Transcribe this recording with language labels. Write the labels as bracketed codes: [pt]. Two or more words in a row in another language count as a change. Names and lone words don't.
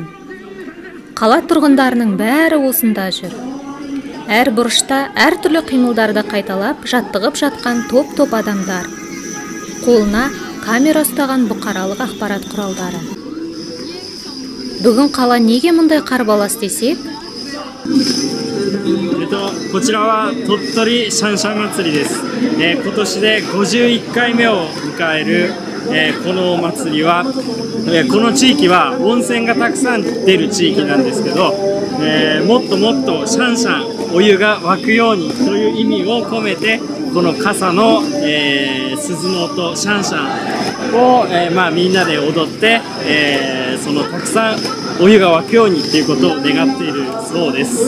[kk] Қала тұрғындарының бәрі осында жүр. Әр бұрышта әртүрлі қимылдарды қайталап жаттығып жатқан топ-топ адамдар. Қолына камера ұстаған бұқаралық ақпарат құралдары. Бүгін қала неге мұндай қарбалас десек? [ja] こちらは鳥取シャンシャン祭りです。今年で51回目を迎える、このお祭りは、この地域は温泉がたくさん出る地域なんですけど、もっともっとシャンシャンお湯が湧くようにという意味を込めて、この傘の、鈴の音シャンシャンを、みんなで踊って、そのたくさんお湯が湧くようにということを願っているそうです。